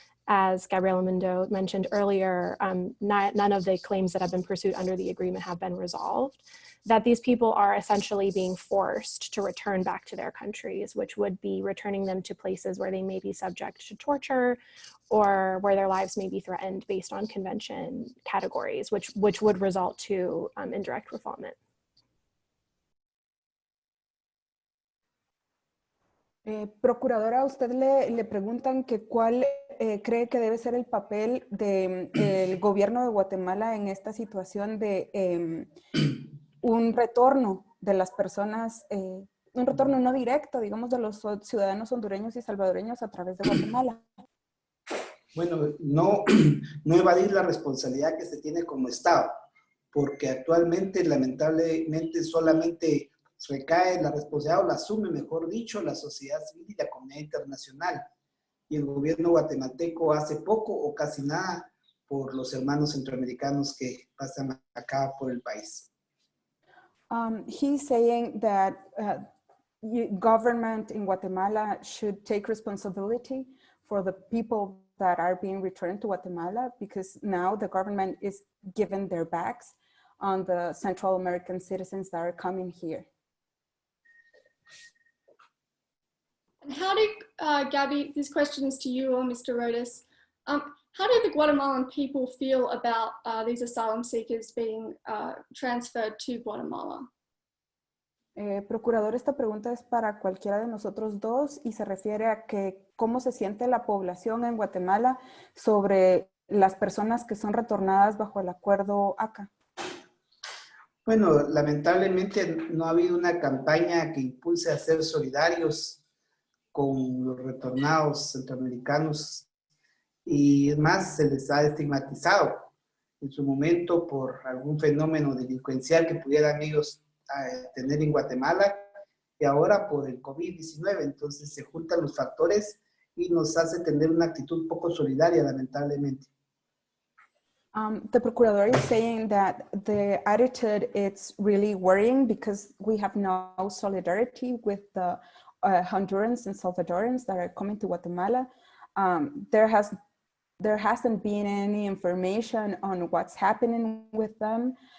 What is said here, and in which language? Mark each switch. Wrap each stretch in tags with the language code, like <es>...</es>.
<en>as Gabriela Mundo mentioned earlier, none of the claims that have been pursued under the agreement have been resolved, that these people are essentially being forced to return back to their countries, which would be returning them to places where they may be subject to torture or where their lives may be threatened based on convention categories, which would result to indirect refoulement.</en> <es>Procuradora, a usted le preguntan que cuál cree que debe ser el papel del gobierno de Guatemala en esta situación de un retorno de las personas, un retorno no directo, digamos, de los ciudadanos hondureños y salvadoreños a través de Guatemala. Bueno, no evadir la responsabilidad que se tiene como Estado, porque actualmente, lamentablemente, solamente recae la responsabilidad, o la asume, mejor dicho, la sociedad civil y la comunidad internacional. Y el gobierno guatemalteco hace poco o casi nada por los hermanos centroamericanos que pasan acá por el país.</es> <en>He's saying that government in Guatemala should take responsibility for the people that are being returned to Guatemala, because now the government is giving their backs on the Central American citizens that are coming here. And how do, Gabby, this question is to you or Mr. Rodas, how do the Guatemalan people feel about these asylum seekers being transferred to Guatemala?</en> <es>Procurador, esta pregunta es para cualquiera de nosotros dos y se refiere a que cómo se siente la población en Guatemala sobre las personas que son retornadas bajo el acuerdo ACA. Bueno, lamentablemente no ha habido una campaña que impulse a ser solidarios con los retornados centroamericanos, y más se les ha estigmatizado en su momento por algún fenómeno delincuencial que pudieran ellos tener en Guatemala, y ahora por el COVID-19. Entonces se juntan los factores y nos hace tener una actitud poco solidaria, lamentablemente.</es> <en>The procurador is saying that the attitude is really worrying because we have no solidarity with the Hondurans and Salvadorans that are coming to Guatemala. There hasn't been any information on what's happening with them.</en>